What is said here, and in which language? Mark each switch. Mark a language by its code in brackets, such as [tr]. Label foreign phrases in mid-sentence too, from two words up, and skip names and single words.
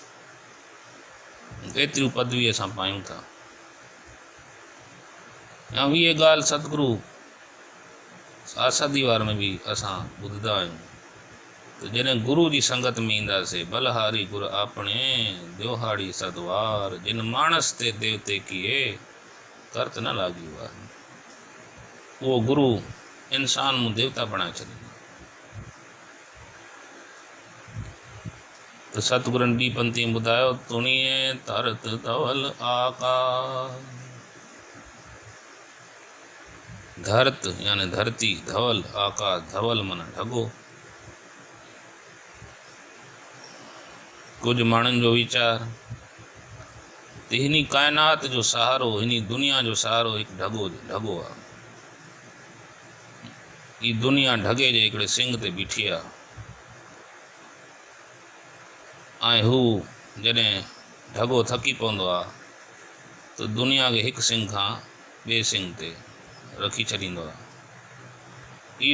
[sd] एतिरियूं पदवी असां पायूं था। ऐं इहा ॻाल्हि सतगुरु आसादी वार में बि असां ॿुधंदा आहियूं त जॾहिं गुरू जी संगत में ईंदासीं, [pa] ਬਲਿਹਾਰੀ ਗੁਰ ਆਪਣੇ ਦਿਉਹਾੜੀ ਸਦਵਾਰ, ਜਿਨ ਮਾਨਸ ਤੇ ਦੇਵਤੇ ਕੀਏ ਕਰਤ ਨ ਲਾਗੀ ਵਾਰ। [sd] उहो गुरू इंसान मूं देवता बणाए छॾींदो। त सतगुरनि ॿी पंक्ति में ॿुधायो, [pa] ਤੁਣੀਅ ਤਰਤ ਧਵਲ ਆਕਾਸ਼। [sd] धरत यानी धरती, धवल आकाश, धवल माना ढॻो। कुछ माण्हुनि जो वीचार त हिन काइनात जो सहारो, हिन दुनिया जो सहारो हिकु ढॻो आहे। हीअ दुनिया ढॻे जे हिकिड़े सिंग ते बीठी आहे। ऐं हू जॾहिं ढगो थकी पवंदो आहे त दुनिया खे हिकु सिंग खां ॿिए सिंग ते रखी छॾींदो आहे।